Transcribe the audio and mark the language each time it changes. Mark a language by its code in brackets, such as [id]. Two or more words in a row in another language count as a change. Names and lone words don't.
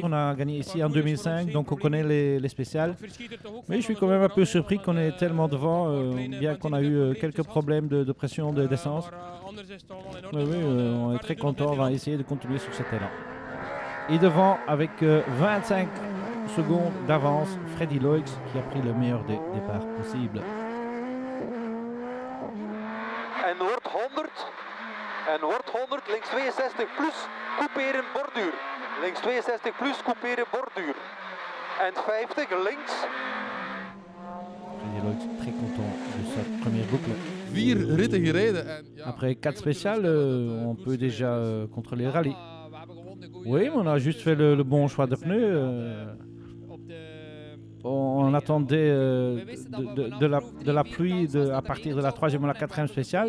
[fr] On a gagné ici en 2005, donc on connaît les spéciales. Mais je suis quand même un peu surpris qu'on est tellement devant, bien qu'on a eu quelques problèmes de pression d'essence. Oui, on est très content. On va essayer de continuer sur cet élan. Et devant, avec 25 secondes d'avance, Freddy Loix qui a pris le meilleur des départs possible. [nl] En wordt 100, links 62 plus, couperen borduur. Links 62 plus, couperen borduur. En 50 links. [fr] Freddy Loix très content de sa première boucle. Après 4 spéciales, on peut déjà contrôler le rallye. Oui, mais on a juste fait le bon choix de pneus. On attendait de la pluie à partir de la 3e ou la 4e spéciale.